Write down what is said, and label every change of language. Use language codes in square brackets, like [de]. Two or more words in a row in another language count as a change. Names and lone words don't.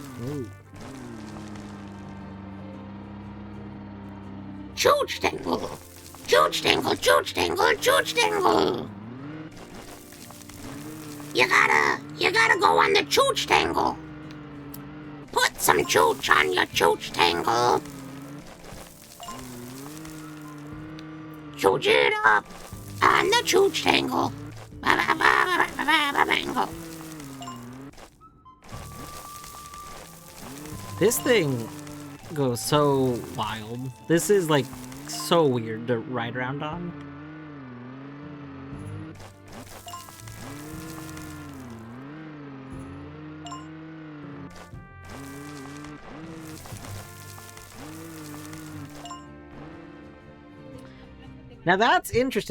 [en] Chooch dangle! Chooch dangle, chooch dangle, chooch dangle! You gotta go on the chooch tangle. Put some chooch on your chooch tangle. Chooch it up on the chooch tangle. Ba-ba-ba-ba-ba-ba-ba-bangle. This thing goes so wild. This is like so weird to ride around on. Now that's interesting.